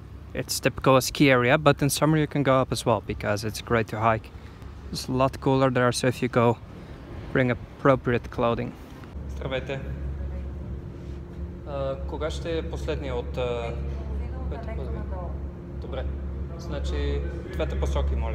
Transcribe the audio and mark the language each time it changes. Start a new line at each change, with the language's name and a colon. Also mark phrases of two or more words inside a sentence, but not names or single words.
English: It's typical ski area, but in summer you can go up as well because it's great to hike. It's a lot cooler there, so if you go, bring appropriate clothing.
Bulgarian: Здравейте. Кога ще е последния от... Добре. Значи, двете посоки, моля.